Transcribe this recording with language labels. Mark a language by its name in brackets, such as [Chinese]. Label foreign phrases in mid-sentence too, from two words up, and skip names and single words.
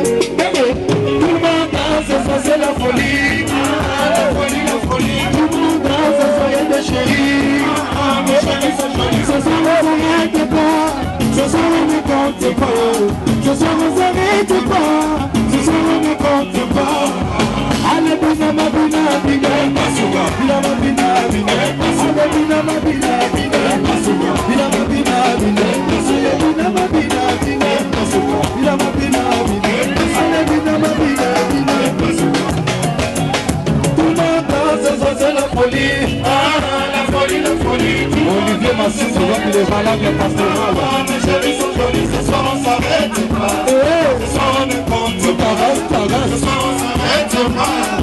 [French] Tout le monde danse, ça c'est la folie. La folie, la folie. Tout le monde danse, soyez des chéris. Mes chéris sont jolis. Ce soir on s'arrête pas. Ce soir on ne compte pas. Ce soir on s'arrête pas. Ce soir on ne compte pas. Allez [Lingala] bina ma bina bina. Bina ma bina bina. Allez bina ma bina bina. Bina ma bina bina. Bina ma bina bina. Bina ma bina bina. Allez bina ma bina bina. [French] Tout le monde danse, ça c'est la folie. La folie, la folie. Olivier Massif, je vois qu'il est valable, il passe de mal. Mes chéris sont jolis, ce soir on s'arrête pas. Ce soir on ne compte pas. Ce soir on s'arrête pas.